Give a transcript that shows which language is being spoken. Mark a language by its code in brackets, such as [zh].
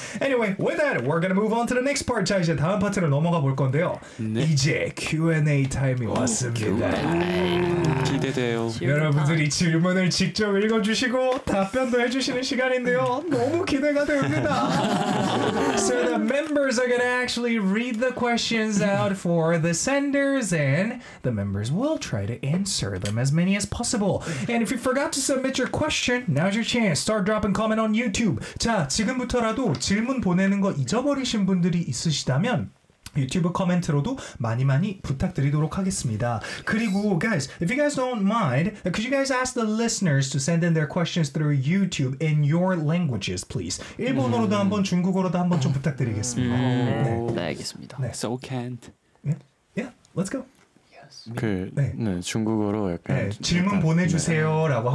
[en] Anyway, with that, we're gonna move on to the next part. [ko] 자, 이제 다음 파트로 넘어가 볼 건데요. 네. 이제 Q&A 타임이 왔습니다. 기대돼요. 여러분들이 질문을 직접 읽어주시고 답변도 해주시는 시간인데요. 너무 기대가 됩니다. [en] So the members are gonna actually read the questions out for the senders, and the members will try to answer them as many as possible. And if you forgot to submit your question, now's your chance. Start dropping comment on YouTube. [ko] 자, 지금부터라도 질문 보내는 거 잊어버리신 분들이 있으시다면 YouTube 코멘트로도 많이 많이 부탁드리도록 하겠습니다. [en] 그리고 guys, if you guys don't mind, could you guys ask the listeners to send in their questions through YouTube in your languages, please? [ko] 일본어로도 한번, 중국어로도 한번 좀 부탁드리겠습니다. 네. 네, 알겠습니다. 네. [en] So can't. Yeah, yeah, let's go. [ko] 그, 네. 네, 중국어로 약간, 네, 질문 약간, 보내주세요라고 네.